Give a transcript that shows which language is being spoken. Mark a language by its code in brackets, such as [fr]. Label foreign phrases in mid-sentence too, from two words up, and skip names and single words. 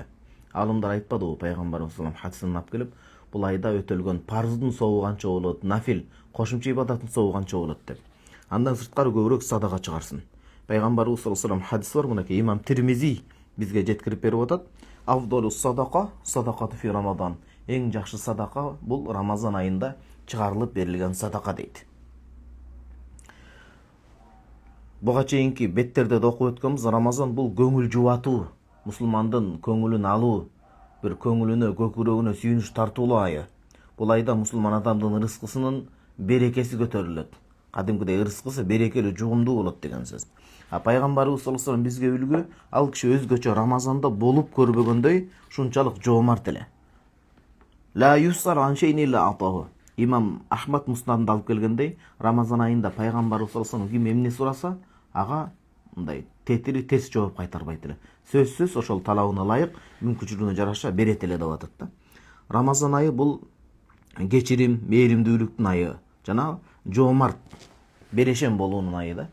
[ky] Алымдар айтпадыбы, Пайгамбарыбыз [ar] صلى الله عليه [ky] хадисин алып келип, бул айда өтөлгөн парздын сообу канча болот, нафил, кошумча ибадаттын сообу канча болот деп. Андан сырткары көбүрөөк садака чыгарсын. Пайгамбарыбыз [ar] صلى الله عليه [ky] хадис бар, мынакей имам Тирмизи бизге жеткирип берип атат. [ar] أفضل الصدقة, صدقة في رمضان. [ky] Эң жакшы садака бул Рамазан айында чыгарылып берилген садака дейт. Буга чейинки беттерде да окуп өткөнбүз, Рамазан бул көңүл жубатуу, мусулмандын көңүлүн алуу, бир көңүлүнө, көкүрөгүнө сүйүнүч тартуулуу айы. Бул айда мусулман адамдын рызкысынын берекеси көтөрүлөт. Кадимкидей рызкысы берекелүү, жугумдуу болот деген сөз. Пайгамбарыбыз [ar] صلى الله عليه [ky] бизге үлгү, ал киши өзгөчө Рамазанда болуп көрбөгөндөй шунчалык жоомарт эле. [ar] لا يسأل عن شيء إلا أعطاه. [ky] Имам Ахмад Муснадында алып келгендей, Рамазан айында Пайгамбарыбыз [ar] صلى الله عليه [ky] ким эмне сураса, ага мындай тетири терс жооп кайтарбайт эле. Сөзсүз ошол талабына ылайык, мүмкүнчүлүгүнө жараша берет эле деп атат да. Рамазан айы бул кечирим, мээримдүүлүктүн айы, жана жоомарт, берешен болуунун айы да.